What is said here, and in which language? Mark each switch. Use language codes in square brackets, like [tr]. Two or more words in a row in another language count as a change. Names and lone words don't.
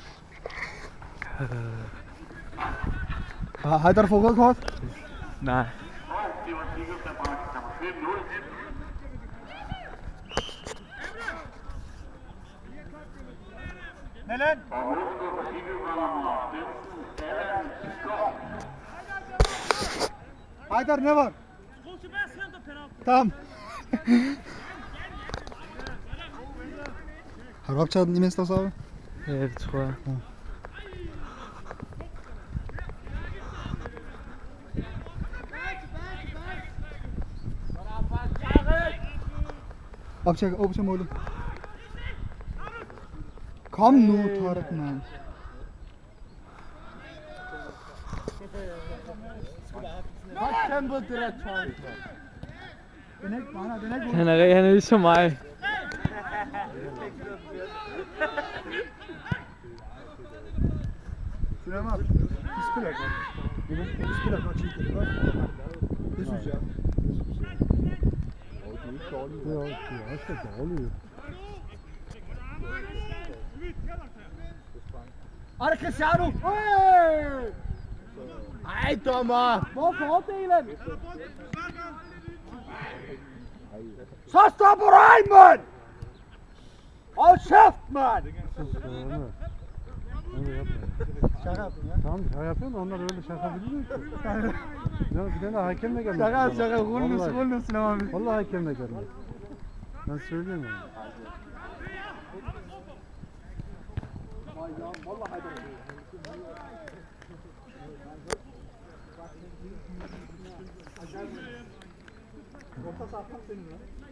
[da] Har du fået rødt kort? Nej. Det var sikkert, der var 5-0. Nellen! Og målscorer for Sigø var nummer 15, Allan Skov. [tr] Haydar ne var? Tamam. [da] Har du optaget den imens også, abi? Ja, det tror jeg. Ja. Optag målet. Kom nu, Tarık mand. Han er ligesom mig. Süleyman abi, vi spiller godt. Vi spiller godt, Chico. Det synes jeg. Det er også dårligt. Arde Cristiano! Ej, dommer! Hvor fordelen? Så stopper du af, mand! Hold kæft, mand! [tr] Şaka yaptın ya. Tamam şaka yapıyorsun da onlar öyle şaka bilmiyor ki. Ya bir tane hakemle gelmiş. Şaka, rolluyorsun abi. Vallahi hakemle gelmiş. Ben söyleyeyim yani. Orta saham senin ya.